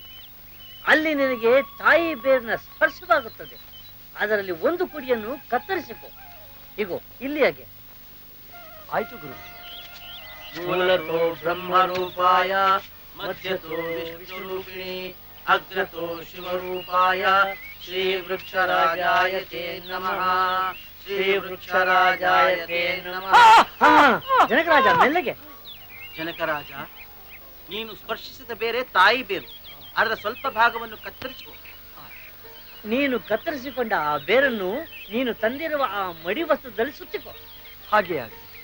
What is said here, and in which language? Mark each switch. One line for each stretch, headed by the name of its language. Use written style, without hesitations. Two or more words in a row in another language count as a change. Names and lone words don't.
Kannada: ಅಲ್ಲಿ ನಿನಗೆ ತಾಯಿ ಬೇರಿನ ಸ್ಪರ್ಶವಾಗುತ್ತದೆ. ಅದರಲ್ಲಿ ಒಂದು ಕುಡಿಯನ್ನು ಕತ್ತರಿಸಿಕೊ. ಹೀಗೋ ಇಲ್ಲಿ ಹಾಗೆ. ಆಯ್ತು ಗುರು.
Sanskrit: ಮೂಲತೋ ಬ್ರಹ್ಮರೂಪಾಯ ಮಧ್ಯತೋ ವಿಷ್ಣುರೂಪಿಣಿ ಅಗ್ರತೋ ಶಿವರೂಪಾಯ ಶ್ರೀ ವೃಕ್ಷರಾಜಾಯ ತೇ ನಮಃ. ಶ್ರೀ ವೃಕ್ಷರಾಜಾಯ ತೇ ನಮಃ.
Kannada: ಜನಕರಾಜ, ಮೆಲ್ಲಗೆ. ಜನಕರಾಜ, ನೀನು ಸ್ಪರ್ಶಿಸಿದ ಬೇರೆ ತಾಯಿ ಬೇರು. ಅದರ ಸ್ವಲ್ಪ ಭಾಗವನ್ನು ಕತ್ತರಿಸುವ. ನೀನು ಕತ್ತರಿಸಿಕೊಂಡ ಆ ಬೇರನ್ನು ನೀನು ತಂದಿರುವ ಆ ಮಡಿ ವಸ್ತ್ರದಲ್ಲಿ ಸುತ್ತಿಕೊ. ಹಾಗೆ ಆಗಲಿ.